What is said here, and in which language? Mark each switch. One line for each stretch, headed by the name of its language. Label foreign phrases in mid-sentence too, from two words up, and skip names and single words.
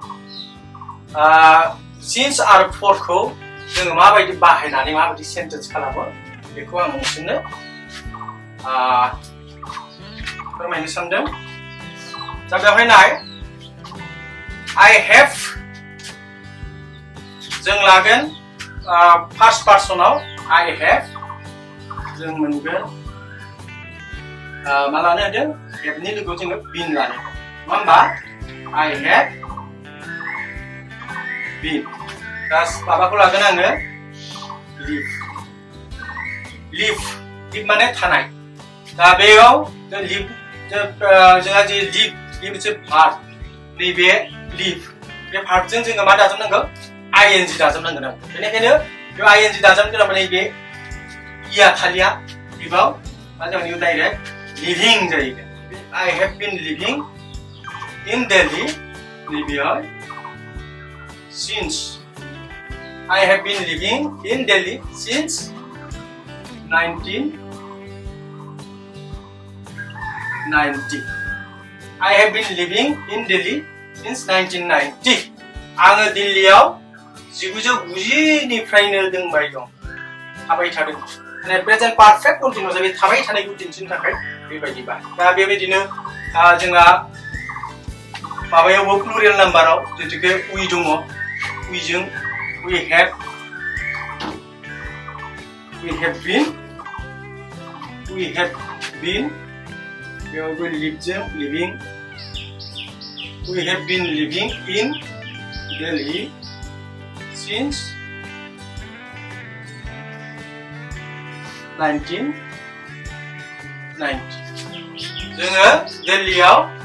Bodo: सिन्स आरो फरखौ जोङो माबायदि बाहायनानै माबायदि सेन्टेन्स खालामो बेखौ आं नोंसोरनो फोरमायनो सानदों दा बेवहाय नाय
English: I have
Bodo: जों लागोन
English: first personाव I have
Bodo: जों मोनगोन मा लानो होदों हेभनि लोगोआव जोङो बिन लानो होमबा
English: I have
Bodo: been दा माबाखौ लागोन आङो live माने थानाय दा बेयाव live जोंहा जे live बे मोनसे verb नैबे live बे verb जों जोङो मा दाजाबनांगौ ing दाजाबनांगोन आरो बेनिखायनो बे ing दाजाबनो गोनां माने बे इया थालिया बिबाव मा जागोन डाइरेक्ट living जाहैगोन
English: I have been living in Delhi
Bodo: नैबेयाव
English: since I have been living in Delhi since
Bodo: 1990
English: I have been living in Delhi since
Bodo: 1990 आङो दिल्लीयाव 1990 निफ्रायनो दंबाय दं थाबाय थादों माने
English: present perfect continuous
Bodo: बे थाबाय थानायखौ दिन्थिनो थाखाय बेबायदिबा दा बेबायदिनो जोंहा माबायावबो
English: plural numberाव
Bodo: जेतुके we दङ we जों
English: we have been बेयावबो live जों living we have been living in Delhi since 1990
Bodo: जोङो दिल्लीयाव